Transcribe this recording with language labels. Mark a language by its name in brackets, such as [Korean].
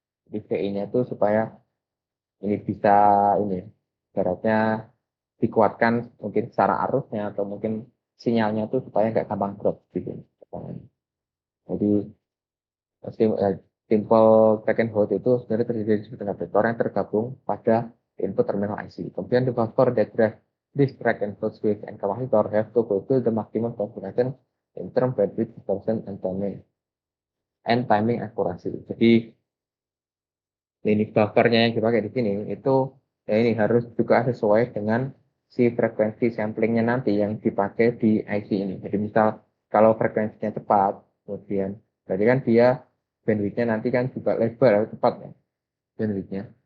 [Indonesian] Jadi VI-nya itu supaya ini bisa ini ibaratnya dikuatkan mungkin secara arusnya atau mungkin sinyalnya itu supaya nggak gampang drop gitu. Jadi simple track and hold itu sebenarnya terdiri dari setengah vektor yang tergabung pada input terminal IC. [English] Kemudian the buffer that drive this track and hold switch and capacitor have to fulfill the maximum configuration in term bandwidth, distortion, and timing accuracy. [Indonesian] Jadi ini buffernya yang dipakai di sini itu ya ini harus juga sesuai dengan si frekuensi samplingnya nanti yang dipakai di IC ini. Jadi misal kalau frekuensinya cepat, kemudian berarti kan dia bandwidthnya nanti kan juga lebar cepat ya bandwidthnya.